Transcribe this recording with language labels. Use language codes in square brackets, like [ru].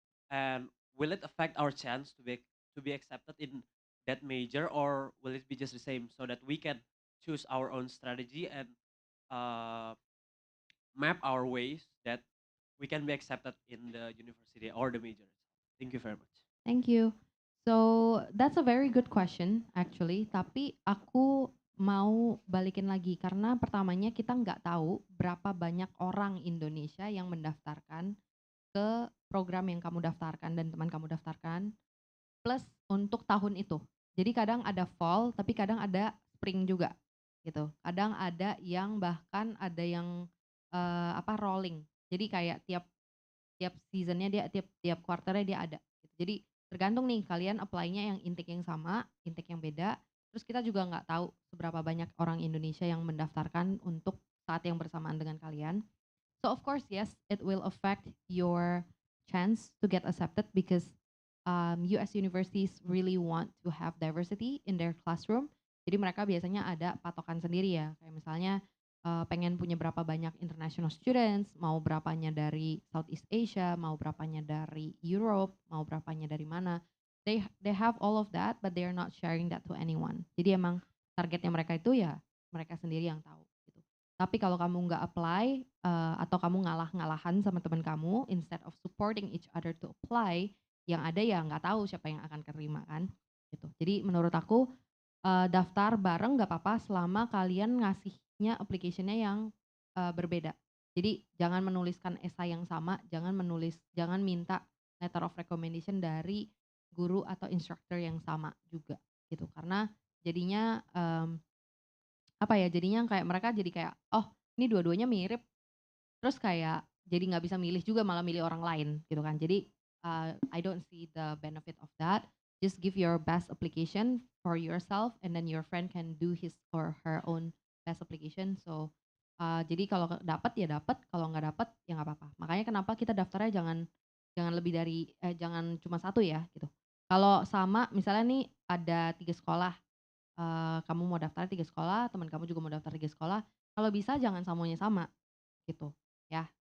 [en] And will it affect our chance to be accepted in that major, or will it be just the same so that we can choose our own strategy and uh, map our ways that we can be accepted in the university or the major? Thank you very much. Thank you. So that's a very good question actually. [id] Tapi aku mau balikin lagi karena pertamanya kita nggak tahu berapa banyak orang Indonesia yang mendaftarkan ke program yang kamu daftarkan dan teman kamu daftarkan plus untuk tahun itu. Jadi kadang ada fall tapi kadang ada spring juga gitu. Kadang ada yang bahkan ada yang rolling. Jadi kayak tiap seasonnya dia tiap quarternya dia ada. Gitu. Jadi tergantung nih kalian apply-nya yang intake yang sama, intake yang beda. Terus kita juga nggak tahu seberapa banyak orang Indonesia yang mendaftarkan untuk saat yang bersamaan dengan kalian. [en] So of course yes, it will affect your chance to get accepted because US universities really want to have diversity in their classroom. [id] Jadi mereka biasanya ada patokan sendiri ya, kayak misalnya pengen punya berapa banyak [en] international students, [id] mau berapanya dari Southeast Asia, mau berapanya dari Europe, mau berapanya dari mana. [en] They have all of that, but they are not sharing that to anyone. [id] Jadi emang targetnya mereka itu ya mereka sendiri yang tahu. Gitu. Tapi kalau kamu nggak apply atau kamu ngalah-ngalahan sama teman kamu, [en] instead of supporting each other to apply, [id] yang ada ya nggak tahu siapa yang akan keterima kan. Gitu. Jadi menurut aku daftar bareng nggak apa-apa selama kalian ngasihnya application-nya yang berbeda. Jadi jangan menuliskan esai yang sama, jangan minta [en] letter of recommendation [id] dari guru atau instructor yang sama juga gitu. Karena jadinya apa ya, jadinya kayak mereka jadi kayak, oh ini dua-duanya mirip, terus kayak jadi nggak bisa milih juga malah milih orang lain gitu kan. Jadi [en] I don't see the benefit of that. Just give your best application for yourself and then your friend can do his or her own best application. [id] So jadi kalau dapat ya dapat, kalau nggak dapat ya nggak apa-apa. Makanya kenapa kita daftarnya jangan jangan lebih dari jangan cuma satu ya gitu. Kalau sama misalnya nih ada 3 sekolah, kamu mau daftar 3 sekolah, teman kamu juga mau daftar 3 sekolah, kalau bisa jangan semuanya sama gitu ya.